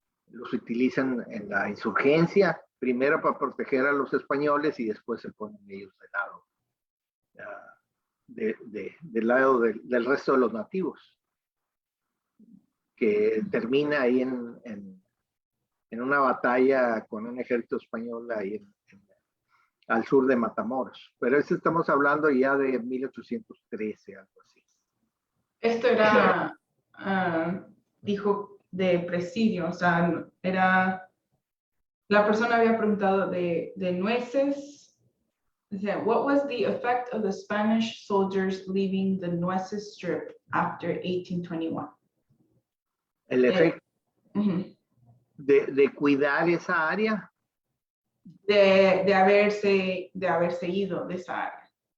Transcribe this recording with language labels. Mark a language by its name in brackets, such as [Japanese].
[Spanish] Los utilizan en la insurgencia, primero para proteger a los españoles y después se ponen ellos del lado del resto de los nativos, que termina ahí en una batalla con un ejército español ahí al sur de Matamoros. Pero eso estamos hablando ya de 1813, algo así. Esto era, dijo, de presidio, o sea, la persona había preguntado de nueces. [English] What was the effect of the Spanish soldiers leaving the Nueces Strip after 1821? [Spanish] El efecto de cuidar esa área. De haberse ido de esa área.